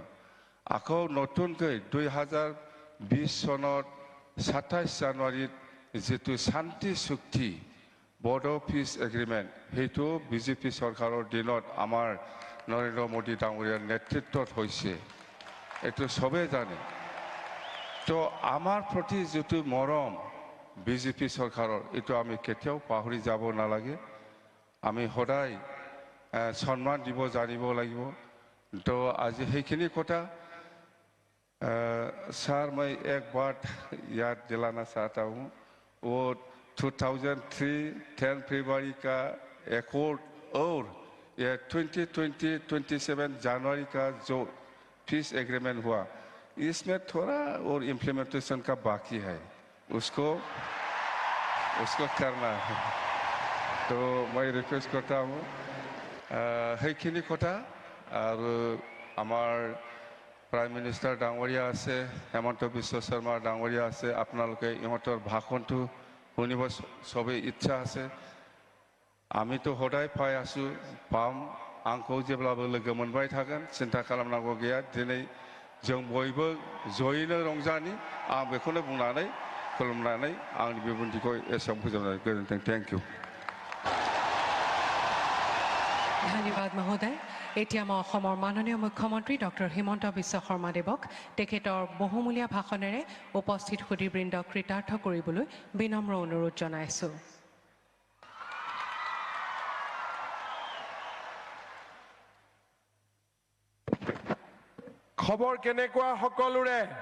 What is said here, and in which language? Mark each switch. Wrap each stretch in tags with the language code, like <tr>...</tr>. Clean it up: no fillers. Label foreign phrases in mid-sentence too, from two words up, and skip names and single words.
<as>আকৌ নতুনকৈ 2020 চনৰ 27 জানুৱাৰীত যেটো শান্তি চুক্তি বড়ো</as> <en>peace agreement</en> <as>সেইটো বিজেপি চৰকাৰৰ দিনত আমাৰ নৰেন্দ্ৰ মোদী ডাঙৰীয়াৰ নেতৃত্বত হৈছে, এইটো সবে জানে। তো আমাৰ প্ৰতি যেটো মৰম বিজেপি চৰকাৰৰ এইটো আমি কেতিয়াও পাহৰি যাব নালাগে। আমি সদায় সন্মান দিব জানিব লাগিব। তো আজি সেইখিনি কথা</as> <hi>सर मैं एक बात याद दिलाना चाहता हूँ। वो 2003 10 फरवरी का एकॉर्ड और ये 2027 जनवरी का जो</hi> <en>peace agreement</en> <hi>हुआ, इसमें थोड़ा और इम्प्लीमेंटेशन का बाकी है, उसको करना है। तो मैं रिक्वेस्ट करता हूँ</hi> <as>সেইখিনি কথা আৰু আমাৰ</as> <en>prime minister</en> <as>ডাঙৰীয়া আছে, হেমন্ত বিশ্ব শৰ্মা ডাঙৰীয়া আছে, আপোনালোকে ইহঁতৰ ভাষণটো শুনিব সবেই ইচ্ছা আছে। আমিতো সদায় পাই আছো, পাম,</as> <brx>आंखौ जेब्लाबो लोगो मोनबाय थागोन, सिन्था खालामनांगौ गैया। दिनै जों बयबो जयैनो रंजानि, आं बेखौनो बुंनानै खुलुमनानै आंनि बिबुंथिखौ एसेयावनो फोजोबनाय गोजोन्थों।</brx> <en>thank you.</en> <as>ধন্যবাদ মহোদয়। এতিয়া মই অসমৰ মাননীয় মুখ্যমন্ত্ৰী ডক্টৰ হিমন্ত বিশ্ব শৰ্মা দেৱক তেখেতৰ বহুমূলীয়া ভাষণেৰে উপস্থিত সুধীবৃন্দক কৃতাৰ্থ কৰিবলৈ বিনম্ৰ অনুৰোধ জনাইছোঁ। খবৰ কেনেকুৱা সকলোৰে?</as>